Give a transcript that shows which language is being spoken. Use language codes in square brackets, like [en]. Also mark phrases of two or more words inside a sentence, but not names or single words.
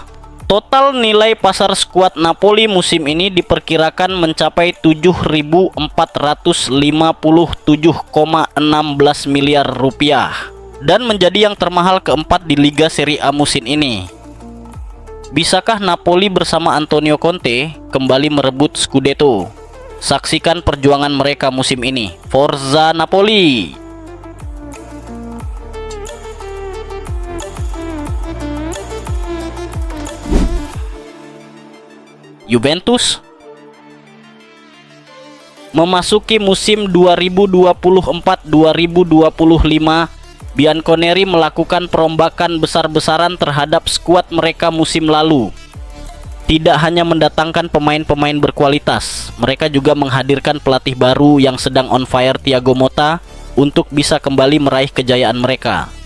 [id] Total nilai pasar skuad Napoli musim ini diperkirakan mencapai 7.457,16 miliar rupiah dan menjadi yang termahal keempat di Liga Serie A musim ini. Bisakah Napoli bersama Antonio Conte kembali merebut Scudetto? Saksikan perjuangan mereka musim ini. [it] Forza Napoli! [id] Juventus memasuki musim 2024-2025, Bianconeri melakukan perombakan besar-besaran terhadap skuad mereka musim lalu. Tidak hanya mendatangkan pemain-pemain berkualitas, mereka juga menghadirkan pelatih baru yang sedang [en] on fire, [id] Thiago Motta, untuk bisa kembali meraih kejayaan mereka.